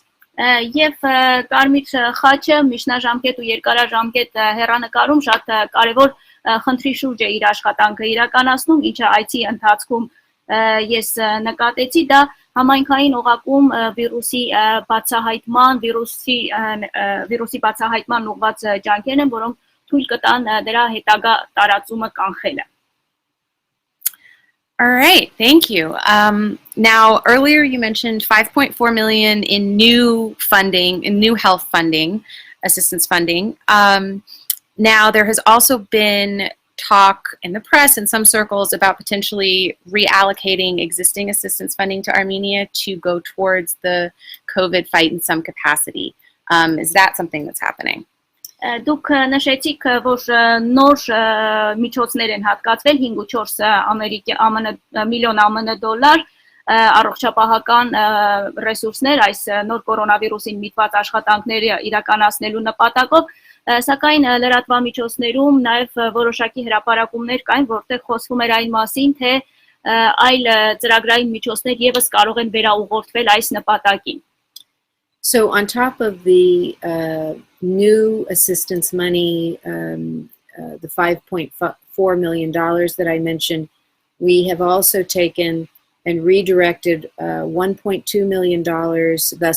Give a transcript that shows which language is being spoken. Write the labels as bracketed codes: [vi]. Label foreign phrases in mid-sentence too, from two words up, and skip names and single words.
[hy] Եվ Կարմիր խաչը միջնաժամկետ ու երկարաժամկետ հեռանկարում շատ կարևոր խնդրի շուրջ է իր աշխատանքը իրականացնում, ինչը այցի ընթացքում ես նկատեցի, դա համայնքային օղակում վիրուսի բացահայտման ուղղված ջանքերն են, որոնք թույլ կտան դրա հետագա տարածումը կանխելը։ [en] All right, thank you. Now, earlier you mentioned 5.4 million in new funding, in new health funding, assistance funding. Now, there has also been talk in the press in some circles about potentially reallocating existing assistance funding to Armenia to go towards the COVID fight in some capacity. Is that something that's happening? [hy] Դուք նշեցիք, որ նոր միջոցներ են հատկացվել 5.4 միլիոն ԱՄՆ դոլար առողջապահական ռեսուրսներ այս նոր կորոնավիրուսին միտված աշխատանքները իրականացնելու նպատակով, սակայն լրատվամիջոցներում նաև որոշակի հրապարակումներ կային, որտեղ խոսվում էր այն մասին, թե այլ ծրագրային միջոցներ եւս կարող են վերաուղղորդվել այս նպատակին։ [en] So on top of the new assistance money, the $5.4 million that I mentioned, we have also taken and redirected $1.2 million thus